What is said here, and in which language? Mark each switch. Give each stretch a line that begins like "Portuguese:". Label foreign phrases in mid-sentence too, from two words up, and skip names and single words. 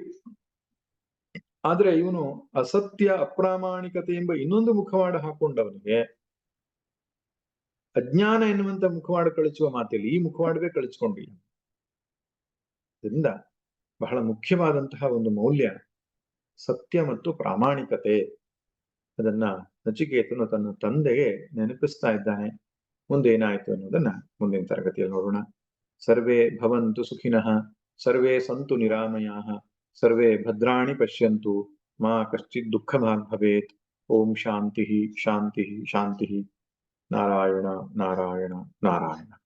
Kannada: ಆದ್ರೆ ಇವನು ಅಸತ್ಯ, ಅಪ್ರಾಮಾಣಿಕತೆ ಎಂಬ ಇನ್ನೊಂದು ಮುಖವಾಡ ಹಾಕೊಂಡವನಿಗೆ ಅಜ್ಞಾನ ಎನ್ನುವಂತ ಮುಖವಾಡ ಕಳಚುವ ಮಾತಿಲ್ಲ, ಈ ಮುಖವಾಡವೇ ಕಳಚಿಕೊಂಡಿಲ್ಲ. ಇದರಿಂದ ಬಹಳ ಮುಖ್ಯವಾದಂತಹ ಒಂದು ಮೌಲ್ಯ ಸತ್ಯ ಮತ್ತು ಪ್ರಾಮಾಣಿಕತೆ. ಅದನ್ನ ನಚಿಕೇತನು ತನ್ನ ತಂದೆಗೆ ನೆನಪಿಸ್ತಾ ಇದ್ದಾನೆ. ಮುಂದೆ ಏನಾಯ್ತು ಅನ್ನೋದನ್ನ ಮುಂದಿನ ತರಗತಿಯಲ್ಲಿ ನೋಡೋಣ.
Sanskrit: ಸರ್ವೇ ಭವಂತು ಸುಖಿನಃ, ಸರ್ವೇ ಸಂತು ನಿರಾಮಯಾಃ, ಸರ್ವೇ ಭದ್ರಾಣಿ ಪಶ್ಯಂತು, ಮಾ ಕಶ್ಚಿತ್ ದುಃಖಭಾಗ್ ಭವೇತ್. ಓಂ ಶಾಂತಿ ಶಾಂತಿ ಶಾಂತಿ. ನಾರಾಯಣ ನಾರಾಯಣ ನಾರಾಯಣ.